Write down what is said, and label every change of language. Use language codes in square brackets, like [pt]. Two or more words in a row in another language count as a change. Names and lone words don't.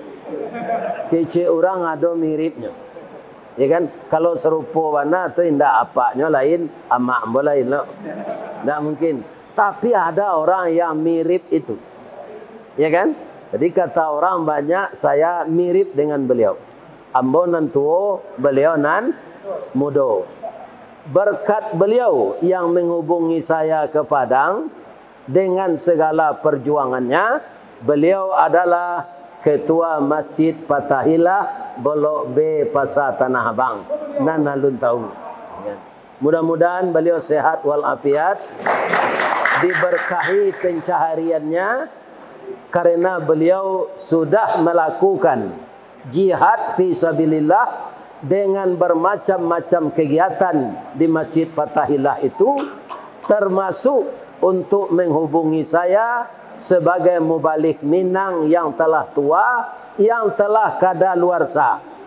[id] Kece orang ada miripnya. Ya kan? Kalau serupa warna tu indah apanya lain, [min] amak ambo lain lah. [id] Tak mungkin. Tapi ada orang yang mirip itu. Ya kan? Jadi kata orang banyak saya mirip dengan beliau. [min] Ambo nan tuo, beliau nan mudo. [id] Berkat beliau yang menghubungi saya ke Padang dengan segala perjuangannya, beliau adalah Ketua Masjid Fatahillah Blok B Pasar Tanah Abang. [min] Nan alun tahu. [id] Mudah-mudahan beliau sehat walafiat, diberkahi pencahariannya, karena beliau sudah melakukan [ar] جهاد في سبيل الله [id] dengan bermacam-macam kegiatan di Masjid Fatahillah itu, termasuk untuk menghubungi saya sebagai mubalik Minang yang telah tua, yang telah kadaluarsa.